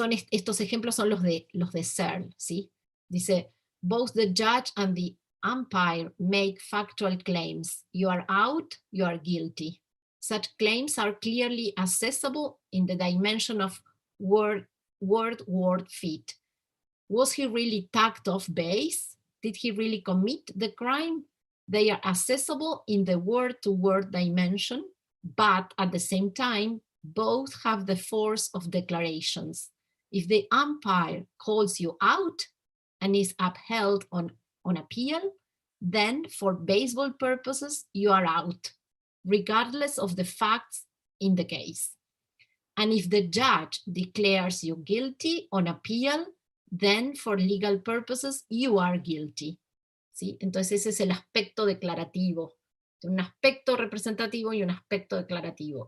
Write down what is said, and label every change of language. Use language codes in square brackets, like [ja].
[es] Estos ejemplos son los de Searle. ¿Sí? Dice, [en] both the judge and the umpire make factual claims. You are out, you are guilty. Such claims are clearly accessible in the dimension of word fit. Was he really tagged off base? Did he really commit the crime? They are accessible in the word-to-word dimension. but at the same time, both have the force of declarations. If the umpire calls you out and is upheld on appeal, then for baseball purposes, you are out, regardless of the facts in the case. And if the judge declares you guilty on appeal, then for legal purposes, you are guilty. [es] ¿Sí? Entonces ese es el aspecto declarativo. Un aspecto representativo y un aspecto declarativo.